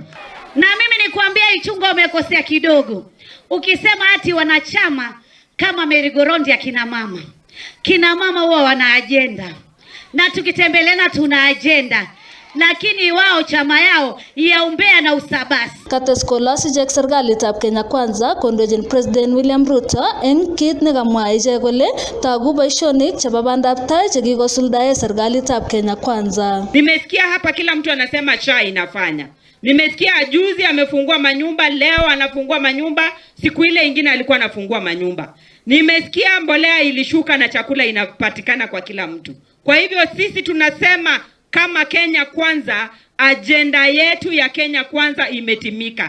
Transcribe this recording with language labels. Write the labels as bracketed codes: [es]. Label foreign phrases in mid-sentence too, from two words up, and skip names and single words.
[sw] Na mimi nikwambia Ichunga umekosea kidogo. Ukisema ati wanachama kama merigorondi ya kina mama. Kina mama huwa wana agenda. Na tukitembelena tuna agenda. Lakini wao chama yao ya umbea na usabasi. [kln] Kates kolasi jek serikalitab Kenya Kwanza kondochin President William Ruto en kit nekamwa ichek kole tagu boisionik chebo bandab tai chekikosuldae serikalitab Kenya Kwanza. [sw] Nimesikia hapa kila mtu anasema chai inafanya. Nimesikia juzi amefungua manyumba, leo anafungua manyumba, siku ile ingine alikuwa anafungua manyumba. Nimesikia mbolea ilishuka na chakula inapatikana kwa kila mtu. Kwa hivyo sisi tunasema kama Kenya Kwanza, agenda yetu ya Kenya Kwanza imetimika.